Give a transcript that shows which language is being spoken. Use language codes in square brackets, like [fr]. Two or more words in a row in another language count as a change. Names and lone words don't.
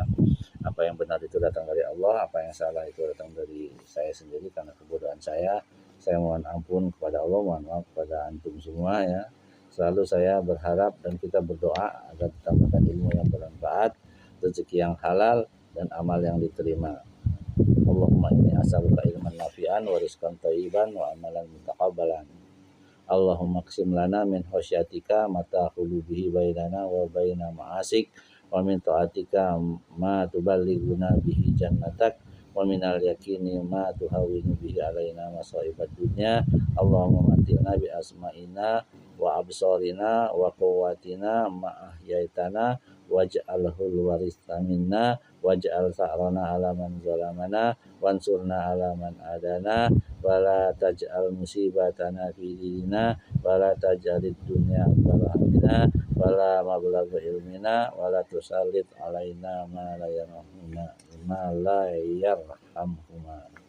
[id] Apa yang benar itu datang dari Allah, apa yang salah itu datang dari saya sendiri karena kebodohan saya. Saya mohon ampun kepada Allah, mohon maaf kepada antum semua ya. Selalu saya berharap dan kita berdoa agar ditambahkan ilmu yang bermanfaat, rezeki yang halal, dan amal yang diterima. [ar] اللهم إني أسألك علما نافعا ورزقا طيبا وعملا متقبلا. اللهم اقسم لنا من خشيتك ما تحول به بيننا وبين معاصيك ومن طاعتك ما تبلغنا به جنتك ومن اليقين ما تهون به علينا مصائب الدنيا. اللهم متعنا بأسماعنا وأبصارنا وقوتنا ما أحييتنا واجعله الوارث منا واجعل ثأرنا على من ظلمنا وانصرنا على من عادانا ولا تجعل مصيبتنا في ديننا ولا تجعل الدنيا أكبر همنا ولا مبلغ علمنا ولا تسلط علينا من لا يرحمنا.